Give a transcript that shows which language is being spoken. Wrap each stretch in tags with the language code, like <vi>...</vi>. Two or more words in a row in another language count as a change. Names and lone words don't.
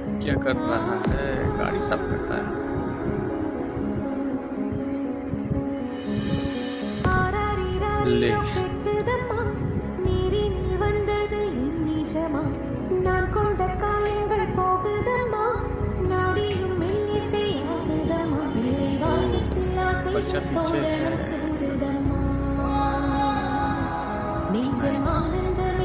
<hi>क्या कर रहा है? गाड़ी साफ करता है। ले</hi> <ta>நான் கொண்ட காயங்கள் போகுதம்மா நாடியும் மெல்லிசையாகுதம்மா வாசத்தில் ஆசை</ta> <hi>बच्चा पीछे है।</hi> <ta>தோரணம் சூடுதம்மா நெஞ்சம் ஆனந்த</ta>